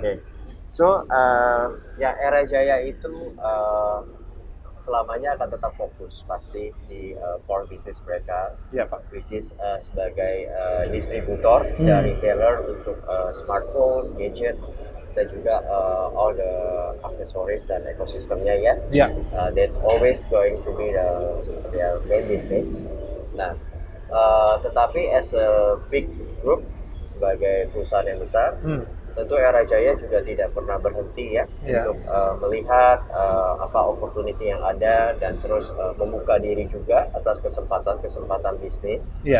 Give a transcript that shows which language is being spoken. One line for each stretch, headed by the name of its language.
Indonesian: Oke. So, ya Era Jaya itu selamanya akan tetap fokus pasti di core business mereka, Ya Pak.
English: which is
Indonesian: sebagai distributor dan retailer untuk smartphone, gadget, dan juga
English: all the accessories
Indonesian: dan ekosistemnya ya. Ya.
English: That always going to be their main business.
Indonesian: Nah, tetapi
English: as a big group
Indonesian: sebagai perusahaan yang besar, tentu Era Jaya juga tidak pernah berhenti ya untuk melihat apa opportunity yang ada dan terus membuka diri juga atas kesempatan-kesempatan bisnis.